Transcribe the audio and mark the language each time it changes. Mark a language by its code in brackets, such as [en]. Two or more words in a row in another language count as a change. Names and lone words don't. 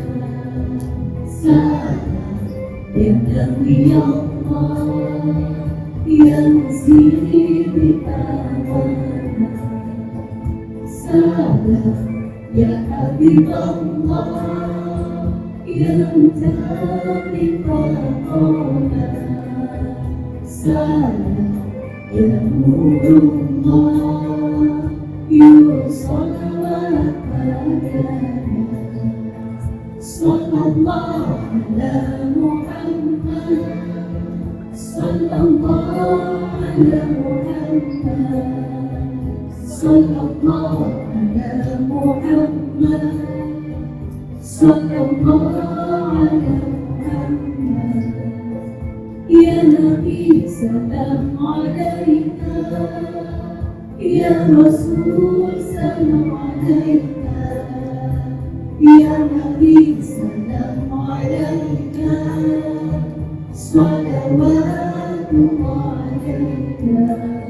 [ar] سلام يا نبي الله، يا سيدي أمانة. سلام يا حبيب الله, [id] yang terlibat. [ar] سلام يا نور الله، يا صلوات بركة. صلى الله على محمد، صلى الله على محمد، صلى الله على محمد، صلى الله على محمد. يا نبي سلام عليك، يا رسول سلام عليك، يا نبي سلام عليك، صلوات الله عليك.